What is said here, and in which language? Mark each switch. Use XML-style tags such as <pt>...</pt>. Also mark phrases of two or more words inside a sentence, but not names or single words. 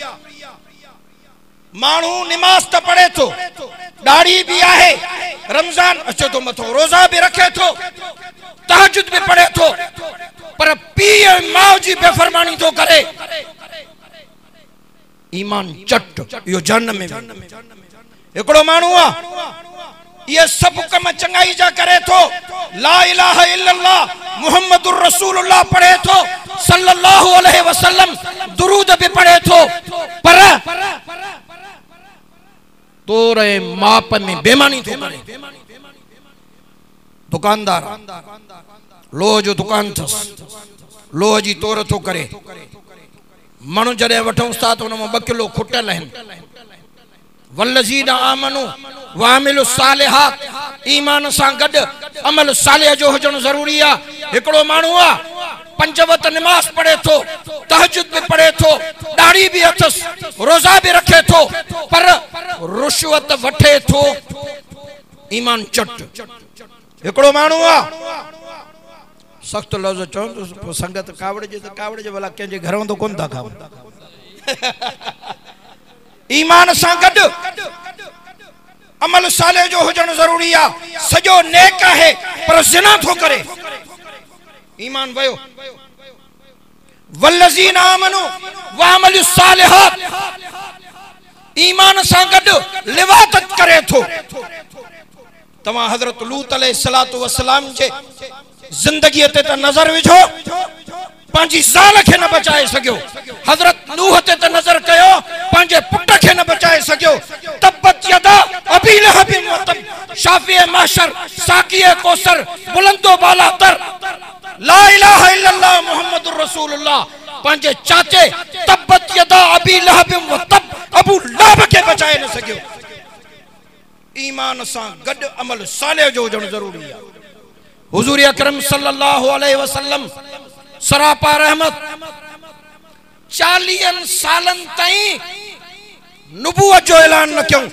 <sd>माण्हू निमाज़ त पढ़े थो, दाढ़ी भी आहे, रमज़ान अचे तो मथो, रोज़ा भी रखे थो, तहज्जुद भी पढ़े थो, पर पीउ माउ जी बेफरमानी थो करे, ईमान चट, यो जहन्नम में। एकड़ो माण्हू आहे ये सब कम चंगाई जा करे थो,</sd> <ar>لا إله إلا الله محمد رسول الله</ar> <sd>पढ़े थो,</sd> <ar>صلى الله عليه وسلم</ar> <sd>दुरूद भी पढ़े थो, पर तोरे माप में बेमानी थो करे। दुकानदार लोह जो दुकान थस, लोह जी तोर थो करे, माण्हू जॾहिं वठूं था त हुन मां 2 किलो खुटल आहिनि।</sd> <ar>والذين آمنوا وعملوا الصالحات,</ar> <sd>ईमान सां गॾु अमल सालिह जो हुजणु ज़रूरी आहे। हिकिड़ो माण्हू आहे 5 वक़्त निमाज़ पढ़े थो, तहज्जुद भी पढ़े थो, दाढ़ी भी अथसि, रोज़ा भी रखे थो, पर रुश्वत वठे थो, ईमान चट। हिकिड़ो माण्हू आहे सख्त लफ़्ज़ चवंदुसि संगत कावड़ जे भला कंहिंजे घर वंदो कोन था खाऊं। ईमान सां गॾु अमल साले जो हुजणु ज़रूरी आहे। सॼो नेक आहे पर ज़िना थो करे, ईमान वयो।</sd> <ar>والذين آمنوا وعملوا الصالحات,</ar> <sd>ईमान सां गॾु लिवातत करे थो। तव्हां हज़रत लूत</sd> <ar>عليه الصلاة والسلام</ar> <sd>जे जिंदगी ते त नज़र विझो, पंहिंजी ज़ाल खे न बचाए सघियो। हज़रत नूह ते त नज़र कयो, पंहिंजे पुट खे न बचाए सघियो।</sd> <ar>تبت يدا أبي لهب وتب,</ar> <fa>شافعِ محشر، ساقیِ کوثر، بلند و بالاتر,</fa> <ar>لا إله إلا الله محمد رسول الله,</ar> <sd>पंहिंजे चाचे</sd> <ar>تبت يدا أبي لهب وتب,</ar> <sd>अबू लहब खे बचाए न सघियो। ईमान सां गॾु अमल सालिह जो हुजणु ज़रूरी आहे। हुज़ूर अकरम</sd> <ar>صلى الله عليه وسلم</ar> <sd>सरापा रहमत 40 सालन ताईं नुबुवत जो ऐलान न कयूं।</sd>